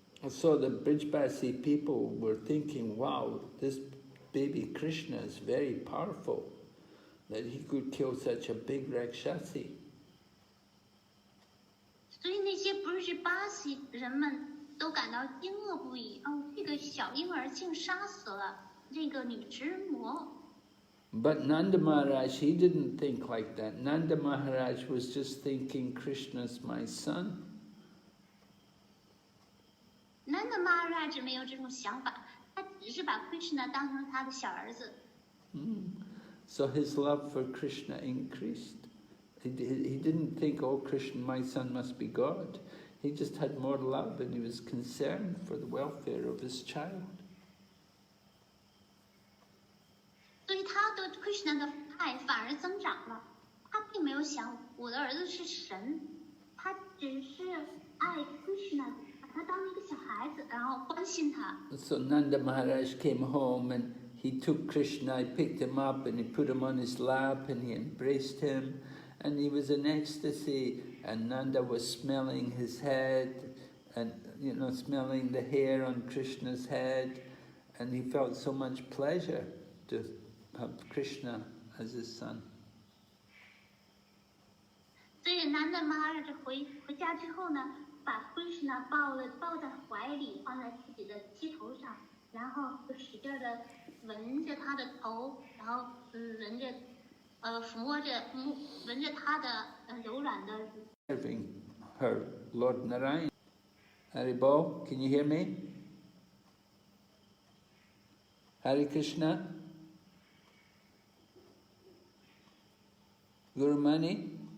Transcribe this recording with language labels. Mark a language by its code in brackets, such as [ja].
[en] So the Brijbasi people were thinking, wow, this baby Krishna is very powerful, that he could kill such a big Rakshasi. [zh] 所以那些 Brijbasi 人们都感到惊愕不已。这个小婴儿竟杀死了这个女食人魔。 [en] But Nanda Maharaj, he didn't think like that. Nanda Maharaj was just thinking, Krishna's my son. [zh] Nanda Maharaj 没有这种想法，他只是把 Krishna 当成他的小儿子。 [en] So his love for Krishna increased. He didn't think, oh, Krishna, my son must be God. He just had more love and he was concerned for the welfare of his child. [zh] 所以他对 Krishna 的爱反而增长了。他并没有想我的儿子是神，他只是爱 Krishna。他当一个小孩子，然后关心他。 [en] So Nanda Maharaj came home and he took Krishna, he picked him up and he put him on his lap and he embraced him and he was in ecstasy and Nanda was smelling his head and, you know, smelling the hair on Krishna's head and he felt so much pleasure to have Krishna as his son. [zh] 所以 Nanda Maharaj 回家之后呢，把 Krishna 抱在怀里，放在自己的膝头上，然后就使劲的闻着他的头，然后闻着抚摸着闻着他的柔软的。 [en] Serving her Lord Narayan. Haribol, can you hear me? Hare Krishna. Guru Mani?